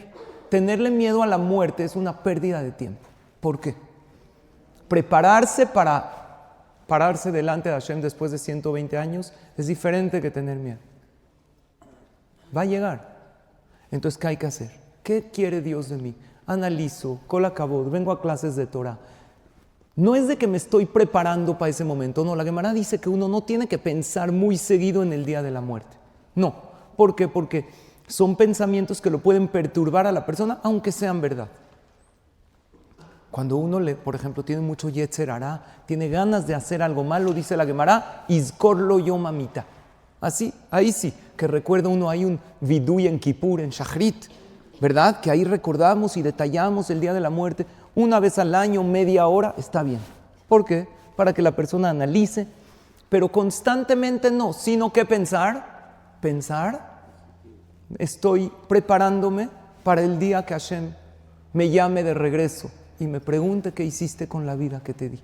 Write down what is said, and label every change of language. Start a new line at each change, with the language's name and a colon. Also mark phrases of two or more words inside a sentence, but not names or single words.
Spanish: Tenerle miedo a la muerte es una pérdida de tiempo. ¿Por qué? Prepararse para pararse delante de Hashem después de 120 años es diferente que tener miedo. Va a llegar. Entonces, ¿qué hay que hacer? ¿Qué quiere Dios de mí? Analizo,
Hebrew: כל הכבוד,
Spanish: vengo a clases de Torah. No es de que me estoy preparando para ese momento, no. La Gemara dice que uno no tiene que pensar muy seguido en el día de la muerte. No. ¿Por qué? Porque son pensamientos que lo pueden perturbar a la persona, aunque sean verdad. Cuando uno, por ejemplo, tiene mucho
Hebrew: יצר הרע,
Spanish: tiene ganas de hacer algo malo, dice la Gemara,
Hebrew: יזכור לו יום המיתה.
Spanish: Así, ahí sí, que recuerda uno, hay un viduy en Kippur, en Shachrit, ¿verdad? Que ahí recordamos y detallamos el día de la muerte. Una vez al año, media hora, está bien. ¿Por qué? Para que la persona analice, pero constantemente no, sino que pensar, estoy preparándome para el día que Hashem me llame de regreso y me pregunte qué hiciste con la vida que te di.